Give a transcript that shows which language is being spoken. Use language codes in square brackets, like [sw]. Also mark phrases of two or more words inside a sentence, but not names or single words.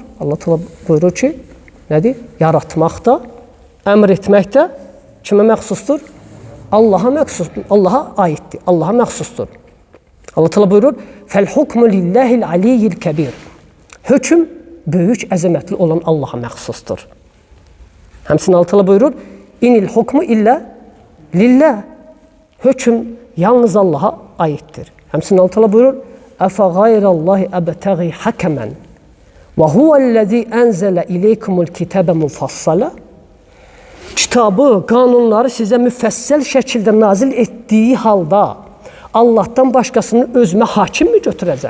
[az] Allah təala buyurur ki, nədir? Yaratmaq da, əmr etmək də kimə məxsusdur? Allaha məxsusdur. Allaha aiddir. Allaha məxsusdur. Allah Teala buyurur: [ar] "فالحكم لله العلي الكبير." [az] Hökm böyük, əzəmətli olan Allaha məxsusdur. Həmçinin Allah Teala buyurur: [ar] "إن الحكم إلا لله." [az] Hökm yalnız Allaha aiddir. Həmçinin Allah Teala buyurur: [ar] "أفغير الله أبتغي حكما وهو الذي أنزل إليكم الكتاب مفصلا." [az] Kitabı, qanunları sizə müfəssəl şəkildə nazil etdiyi halda Allahdan başqasını özümə hakim mi götürəcəm?